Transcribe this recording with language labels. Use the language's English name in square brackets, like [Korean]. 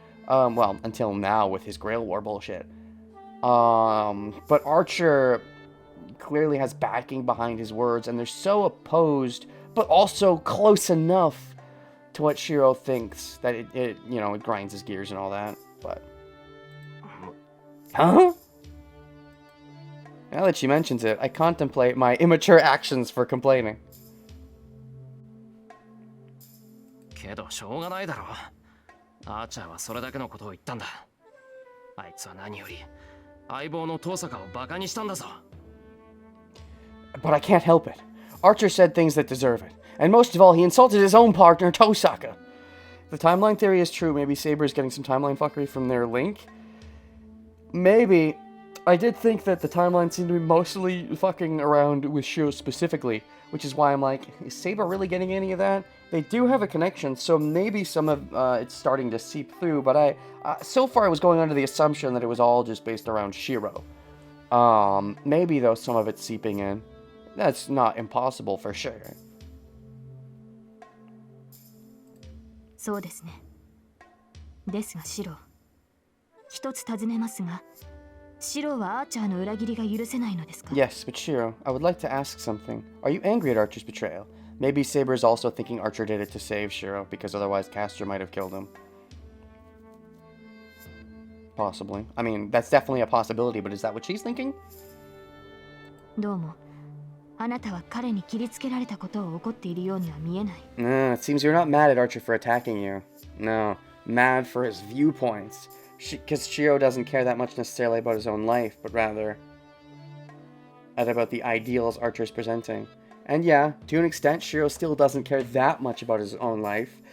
[English] Well, until now with his Grail War bullshit. But Archer clearly has backing behind his words, and they're so opposed, but also close enough to what Shiro thinks that it grinds his gears and all that. But huh? Now that she mentions it, I contemplate my immature actions for complaining. [Japanese] けどしょうがないだろう。アーチャーはそれだけのことを言ったんだ。あいつは何より相棒の登坂をバカにしたんだぞ。 [English] But I can't help it. Archer said things that deserve it. And most of all, he insulted his own partner, Tosaka. If the timeline theory is true, maybe Saber's getting some timeline fuckery from their link. Maybe. I did think that the timeline seemed to be mostly fucking around with Shiro specifically, which is why I'm like, is Saber really getting any of that? They do have a connection, so maybe some of it's starting to seep through, but so far I was going under the assumption that it was all just based around Shiro. Maybe, though, some of it's seeping in. That's not impossible for sure. [Japanese] そうですね。ですがシロー、一つ尋ねますが、シローはアーチャーの裏切りが許せないのですか？ [English] Yes, but Shiro, I would like to ask something. Are you angry at Archer's betrayal? Maybe Saber is also thinking Archer did it to save Shiro, because otherwise Castor might have killed him. Possibly. I mean, that's definitely a possibility, but is that what she's thinking? [Japanese] どうも、あなたは彼に切りつけられたことを怒っているようには見えない。 [English] No, it seems you're not mad at Archer for attacking you. No, mad for his viewpoints. Because Shiro doesn't care that much necessarily about his own life, but rather about the ideals Archer's presenting. And yeah, to an extent, Shiro still doesn't care that much about his own life.